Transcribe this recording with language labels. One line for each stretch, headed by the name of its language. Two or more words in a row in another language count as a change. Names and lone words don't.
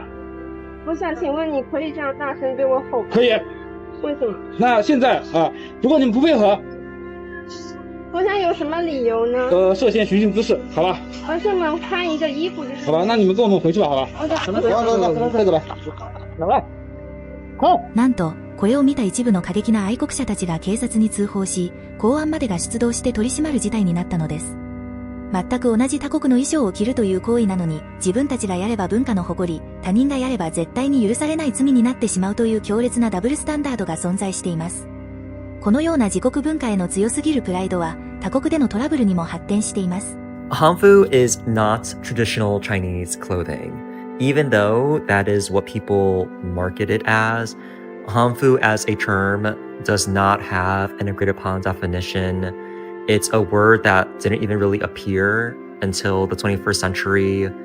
Chinese: 我想请问你可以这样大声对我吼？可以。为什么？那现在啊，如果你们不配合，我想有什么理由呢？涉嫌寻衅滋事，好吧？而且我们穿一个衣服就是。好吧，那你们跟我们回去吧，好吧？好的。走吧。
Japanese: なんと、これを見た一部の過激な愛国者たちが警察に通報し、公安までが出動して取り締まる事態になったのです。全く同じ他国の衣装を着るという行為なのに、自分たちがやれば文化の誇り、他人がやれば絶対に許されない罪になってしまうという強烈なダブルスタンダードが存在しています。このような自国文化への強すぎるプライドは、他国でのトラブルにも発展しています。
English: Hanfu is not traditional Chinese clothing. Even though that is what people market it as, Hanfu as a term does not have an agreed upon definition. It's a word that didn't even really appear until the 21st century.